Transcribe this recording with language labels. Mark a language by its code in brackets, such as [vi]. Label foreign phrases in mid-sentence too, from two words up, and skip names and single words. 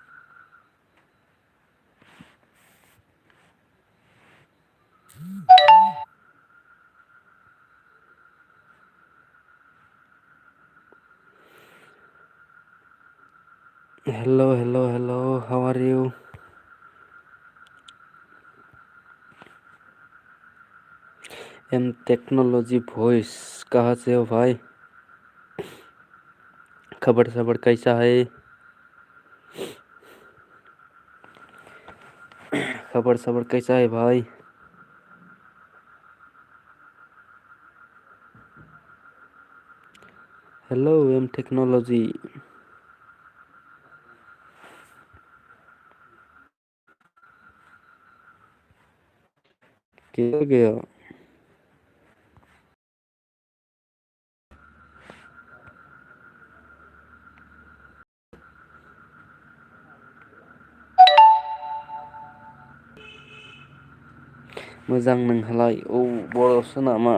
[en] hello hello hello, how are you? [hi] एम टेक्नोलॉजी वॉइस, कहाँ से हो भाई? खबर सबर कैसा है? खबर सबर कैसा है भाई? [en] हेलो एम टेक्नोलॉजी। [hi] क्या गया? [brx] मोजां नोंहालाय? औ बर'सो नामा?